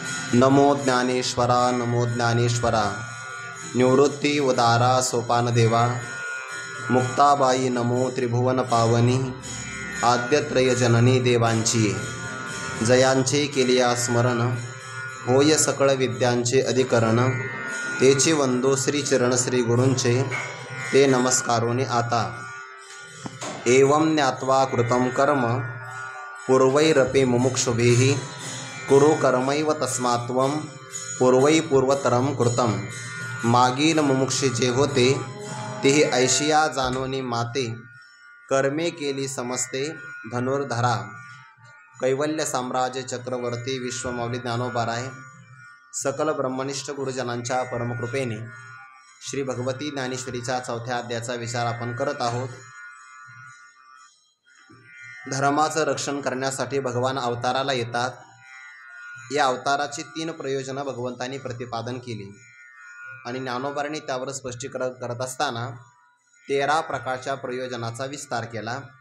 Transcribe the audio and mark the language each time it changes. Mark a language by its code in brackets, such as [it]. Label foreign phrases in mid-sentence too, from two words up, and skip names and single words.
[mr] नमो ज्ञानेश्वरा नमो ज्ञानेश्वरा निवृत्ती उदारा सोपानदेवा मुक्ताबाई नमो त्रिभुवन पावनी आद्यत्रय जननी देवांची जयांचे केलिया स्मरण होय सकळ विद्यांचे अधिकरण तेचे वंदो श्री चरण श्री गुरूंचे ते नमस्कारोनी आता [sa] एवं ज्ञात्वा कृतं कर्म पूर्वैरपि मुमुक्षुभिः कुरु कर्मैव तस्मात्त्वं पूर्वै पूर्वतरं कृतं [mr] मागील मुमुक्षे जे होते तेही ऐशिया जानोनी माते कर्मे केली समजते धनुर्धरा। कैवल्य साम्राज्य चक्रवर्ती विश्वमौली ज्ञानोबाराय सकल ब्रह्मनिष्ठ गुरुजनांच्या परमकृपेने श्री भगवती ज्ञानेश्वरीचा चौथ्या अध्यायाचा विचार आपण करत आहोत। धर्माचं रक्षण करण्यासाठी भगवान अवताराला येतात। या अवताराची 3 प्रयोजनं भगवंतांनी प्रतिपादन केली आणि ज्ञानोबारांनी त्यावर स्पष्टीकरण करत असताना 13 प्रकारच्या प्रयोजनाचा विस्तार केला।